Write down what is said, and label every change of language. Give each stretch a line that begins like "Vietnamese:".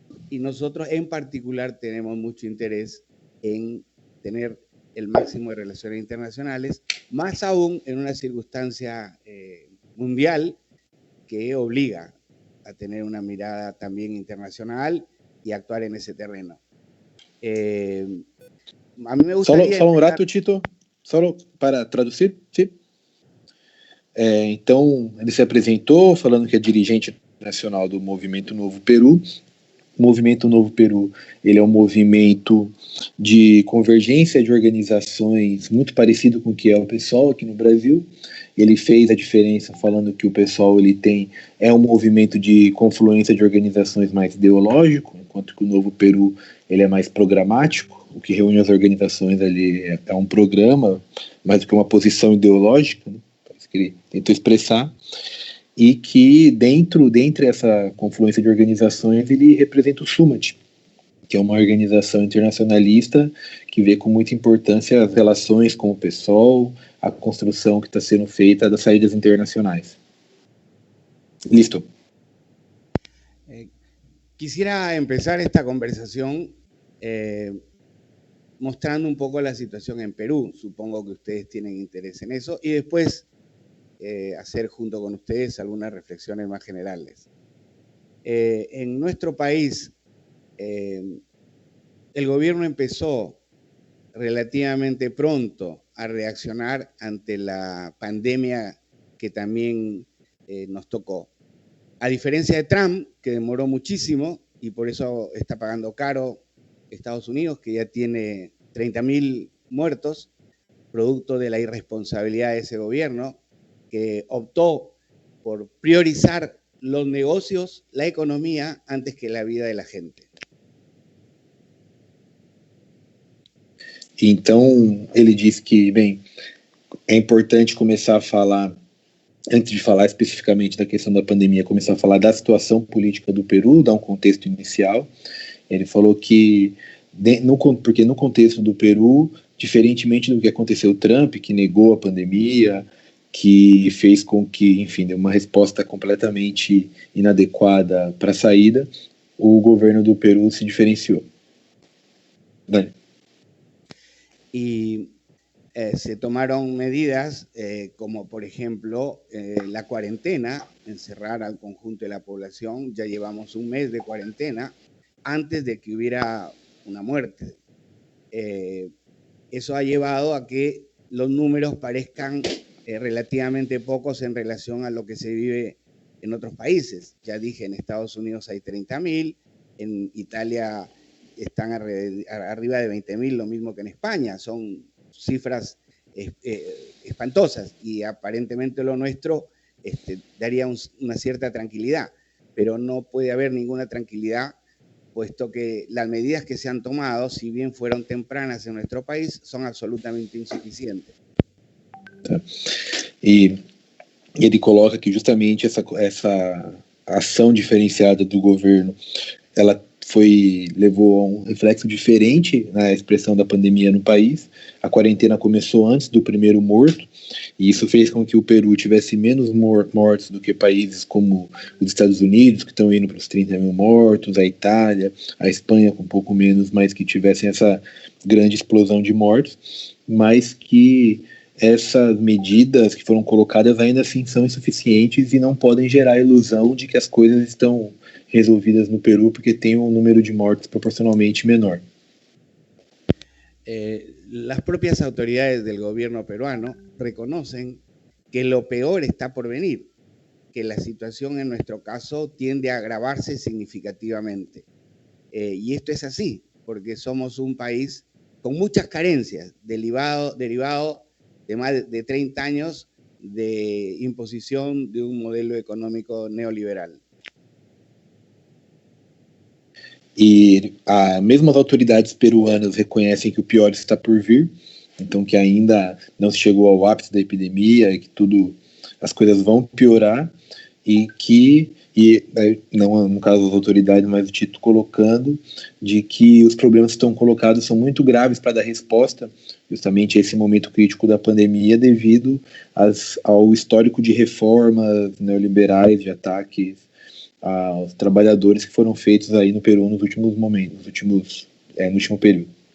Spanish: Y nosotros en particular tenemos mucho interés en tener el máximo de relaciones internacionales, más aún en una circunstancia mundial que obliga a tener una mirada también internacional y actuar en ese terreno. A mí me gustaría...
Portuguese: Só um rato, Tito, só para traduzir, sim? Então, ele se apresentou falando que é dirigente nacional do Movimento Novo Peru. O Movimento Novo Peru, ele é um movimento de convergência de organizações muito parecido com o que é o PSOL aqui no Brasil. Ele fez a diferença falando que o PSOL ele é um movimento de confluência de organizações mais ideológico, enquanto que o Novo Peru ele é mais programático. O que reúne as organizações ali é um programa, mais do que uma posição ideológica, né? Parece que ele tentou expressar. E que dentre essa confluência de organizações ele representa o Súmate, que é uma organização internacionalista que vê com muita importância as relações com o PSOL, a construção que está sendo feita das saídas internacionais.
Spanish: Listo. Quisiera empezar esta conversación mostrando un poco la situación en Perú. Supongo que ustedes tienen interés en eso. Y después hacer junto con ustedes algunas reflexiones más generales. En nuestro país, el gobierno empezó relativamente pronto a reaccionar ante la pandemia que también nos tocó. A diferencia de Trump, que demoró muchísimo y por eso está pagando caro Estados Unidos, que ya tiene 30.000 muertos, producto de la irresponsabilidad de ese gobierno, que optó por priorizar los negocios, la economía, antes que la vida de la gente.
Portuguese: Então, ele diz que, bem, é importante começar a falar, antes de falar especificamente da questão da pandemia, começar a falar da situação política do Peru, dar um contexto inicial. Ele falou que, porque no contexto do Peru, diferentemente do que aconteceu Trump, que negou a pandemia, que fez com que, enfim, deu uma resposta completamente inadequada para a saída, o governo do Peru se diferenciou.
Spanish: Dale. Y se tomaron medidas como, por ejemplo, la cuarentena, encerrar al conjunto de la población. Ya llevamos un mes de cuarentena antes de que hubiera una muerte. Eso ha llevado a que los números parezcan relativamente pocos en relación a lo que se vive en otros países. Ya dije, en Estados Unidos hay 30.000, en Italia están arriba de 20.000, lo mismo que en España. Son cifras espantosas y aparentemente lo nuestro daría una cierta tranquilidad, pero no puede haber ninguna tranquilidad puesto que las medidas que se han tomado, si bien fueron tempranas en nuestro país, son absolutamente insuficientes.
Portuguese: Tá. E ele coloca que justamente essa ação diferenciada do governo, ela levou a um reflexo diferente na expressão da pandemia no país. A quarentena começou antes do primeiro morto, e isso fez com que o Peru tivesse menos mortos do que países como os Estados Unidos, que estão indo para os 30.000 mortos, a Itália, a Espanha com um pouco menos, mas que tivessem essa grande explosão de mortos, mas que essas medidas que foram colocadas ainda assim são insuficientes e não podem gerar a ilusão de que as coisas estão resolvidas no Peru porque tem um número de mortes proporcionalmente menor.
Spanish: Las propias autoridades del gobierno peruano reconocen que lo peor está por venir, que la situación en nuestro caso tiende a agravarse significativamente. Y esto es así, porque somos un país con muchas carencias, derivado de más de 30 años de imposición de un modelo económico neoliberal.
Portuguese: E mesmo as autoridades peruanas reconhecem que o pior está por vir, então que ainda não se chegou ao ápice da epidemia e que as coisas vão piorar e E, não no caso das autoridades, mas o Tito colocando, de que os problemas que estão colocados são muito graves para dar resposta justamente a esse momento crítico da pandemia devido ao histórico de reformas neoliberais, de ataques aos trabalhadores que foram feitos aí no Peru nos últimos momentos, no último período.